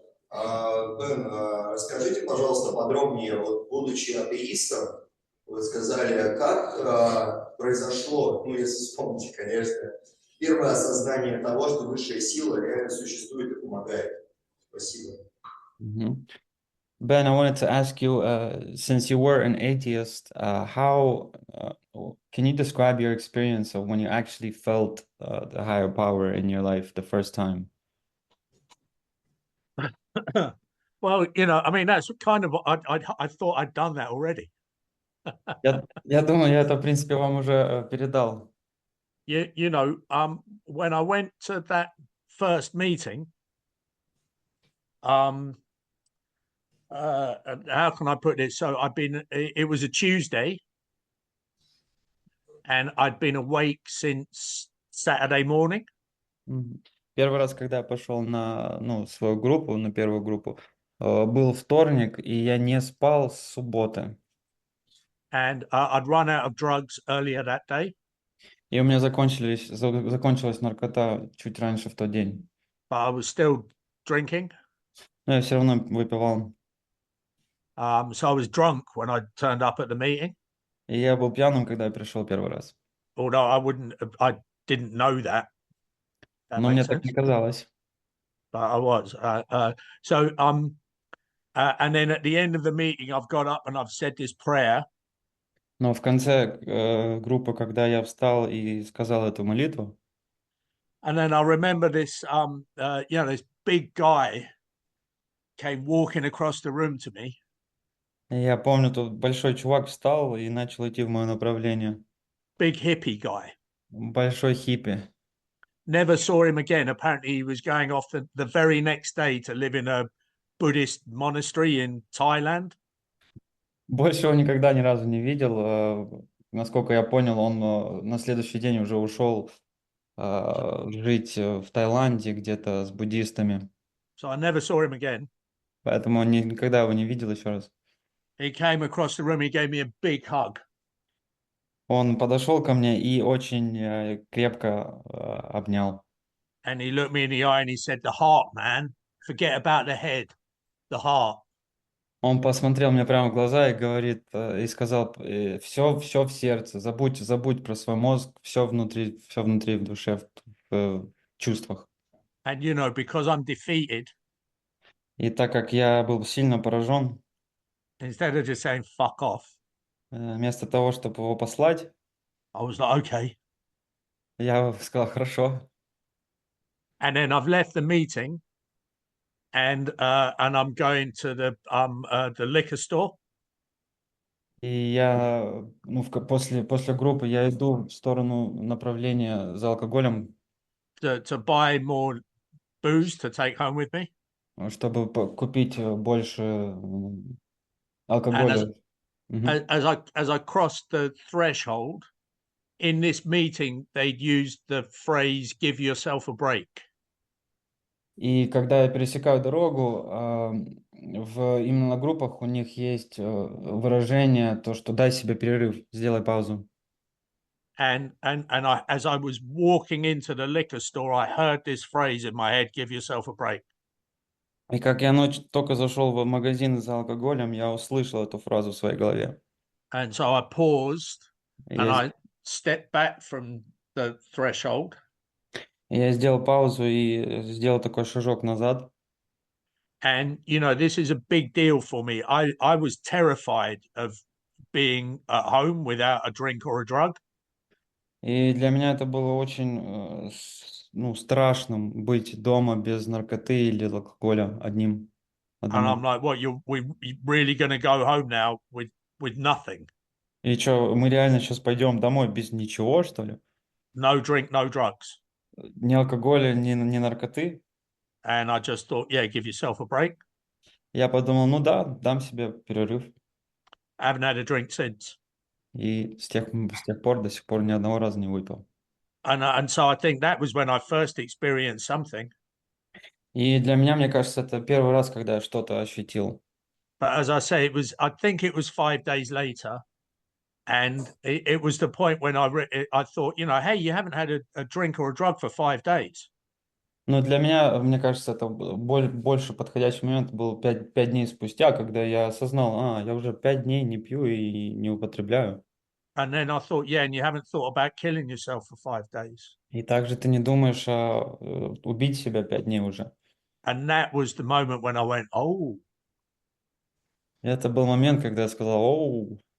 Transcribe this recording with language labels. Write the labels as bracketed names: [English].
[Russian] Бэн, расскажите, пожалуйста, подробнее, вот, будучи атеистом, вы сказали, как произошло, если вспомните, конечно, первое осознание того, что высшая сила реально существует и помогает. Спасибо. [English] Ben, I wanted to ask you, since you were an atheist, how can you describe your experience of when you actually felt the higher power in your life the first time? Well, you know, I mean, that's kind of I thought I'd done that already. [Russian] Я думаю, я это, в принципе, вам уже передал. [English] You know, when I went to that first meeting, how can I put it? So it was a Tuesday, and I'd been awake since Saturday morning. Мгм. [Russian] Первый раз, когда я пошел на, ну, свою группу, на первую группу, был вторник, и я не спал с субботы. [English] And I'd run out of drugs earlier that day, [Russian] И у меня закончилась наркота чуть раньше в тот день. [English] but I was still drinking. [Russian] Но я все равно выпивал. [English] So I was drunk when I turned up at the meeting, [Russian] И я был пьяным, когда я пришел первый раз. [English] although I didn't know that. That [Russian] Но мне [English] makes [Russian] так [English] sense. [Russian] не казалось. [English] But I was. And then at the end of the meeting, I've got up and I've said this prayer. [Russian] Но в конце группы, когда я встал и сказал эту молитву, [English] And then I remember this, this big guy came walking across the room to me. [Russian] я помню, тут большой чувак встал и начал идти в мое направление. [English] Big hippie guy. [Russian] Большой хиппи. [English] Never saw him again. Apparently, he was going off the very next day to live in a Buddhist monastery in Thailand. [Russian] Больше его никогда ни разу не видел. Насколько я понял, он на следующий день уже ушел жить в Таиланде где-то с буддистами. [English] So I never saw him again. [Russian] Поэтому он никогда его не видел еще раз. [English] He came across the room. He gave me a big hug. [Russian] Он подошел ко мне и очень крепко обнял. [English] And he looked me in the eye and he said, "The heart, man. Forget about the head. The heart." [Russian] Он посмотрел мне прямо в глаза и говорит, и сказал, все в сердце, забудь про свой мозг, все внутри в душе, в чувствах. [English] And because I'm defeated, [Russian] И так как я был сильно поражен, [English] instead of just saying "fuck off," [Russian] вместо того, чтобы его послать, [English] I was like, "Okay." [Russian] я сказал, хорошо. [English] And then I've left the meeting, and I'm going to the liquor store. [Russian] И я, после группы я иду в сторону направления за алкоголем, [English] To buy more booze to take home with me. [Russian] чтобы купить больше [English] And [Russian] алкоголя. Мгм. [English] as I crossed the threshold, in this meeting, they'd used the phrase "give yourself a break." [Russian] И когда я пересекаю дорогу, именно на группах у них есть выражение, то, что дай себе перерыв, сделай паузу. [English] And as I was walking into the liquor store, I heard this phrase in my head: "Give yourself a break." [Russian] И как я только зашел в магазин за алкоголем, я услышал эту фразу в своей голове. [English] And so I paused [Russian] И [English] and [Russian] Я, [English] I stepped back from the threshold. [Russian] я сделал паузу и сделал такой шажок назад. [English] And this is a big deal for me. I was terrified of being at home without a drink or a drug. [Russian] И для меня это было очень страшным быть дома без наркоты или алкоголя [English] And [Russian] одному. [English] I'm like, "What, we really going to go home now with nothing? [Russian] И что, мы реально сейчас пойдем домой без ничего, что ли? [English] No drink, no drugs." [Russian] Ни алкоголя, ни наркоты? [English] And I just thought, yeah, give yourself a break. [Russian] Я подумал, ну да, дам себе перерыв. [English] I haven't had a drink since. [Russian] И с тех пор до сих пор ни одного раза не выпил. [English] And so I think that was when I first experienced something. [Russian] И для меня, мне кажется, это первый раз, когда я что-то ощутил. [English] But as I say, I think it was 5 days later. And it was the point when I thought, hey, you haven't had a drink or a drug for 5 days. [Russian] Но для меня, мне кажется, это больше подходящий момент был 5 дней спустя, когда я осознал, я уже 5 дней не пью и не употребляю. [English] And then I thought, yeah, and you haven't thought about killing yourself for 5 days. [Russian] И также ты не думаешь убить себя 5 дней уже. [English] And that was the moment when I went, oh, [Russian] Это был момент, когда я сказал, оу,